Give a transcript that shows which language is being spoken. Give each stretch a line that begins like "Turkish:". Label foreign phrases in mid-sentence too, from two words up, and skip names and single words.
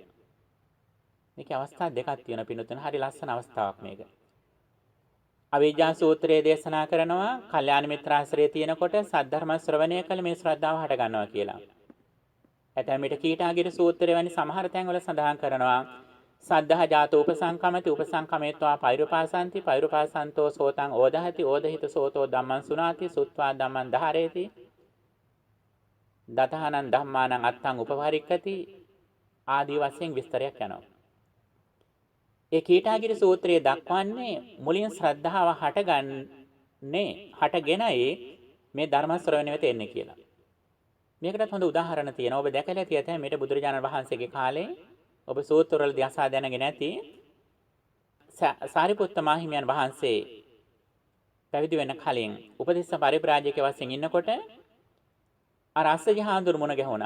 Sinhala: මේකේ අවස්ථා දෙකක් තියෙනවා පින්නතුන. හරි ලස්සන අවස්ථාවක් මේක. අවිජ්ජා සූත්‍රයේ දේශනා කරනවා කල්යාණ මිත්‍රාශ්‍රයේ තියෙනකොට සද්ධර්ම ශ්‍රවණය කළ මේ ශ්‍රද්ධාව හට ගන්නවා කියලා. ඇතැම් විට කීටාගිරි සූත්‍රය වැනි සමහර තැන්වල සඳහන් කරනවා
Pali: සද්ධා ජාත උපසංකමති උපසංකමේत्वा පෛරුපාසන්ති පෛරුපාසන්තෝ සෝතං ඕදහති ඕදහිත සෝතෝ ධම්මං සුනාති සුත්වා ධම්මං ධාරේති දතහනං ධම්මානං අත්තං උපවරික්කති
Sinhala: ආදී වශයෙන් විස්තරයක් යනවා. ඒ කීටාගිරි සූත්‍රයේ දක්වන්නේ මුලින් ශ්‍රද්ධාව හටගෙනයි මේ ධර්ම ශ්‍රවණය වෙත එන්නේ කියලා. මේකටත් හොඳ උදාහරණ තියෙනවා. ඔබ දැකලා ඇති ඇතැම් මේට බුදුරජාණන් වහන්සේගේ කාලේ ඔබ සූත්‍රවලදී අසා දැනගෙන ඇති සාරිපුත්ත මාහිමියන් වහන්සේ පැවිදි වෙන කලින් උපදේශ පරිබ්‍රාජක වශයෙන් ඉන්නකොට අර අස්සජි හාමුදුරු මුණ ගැහුණා.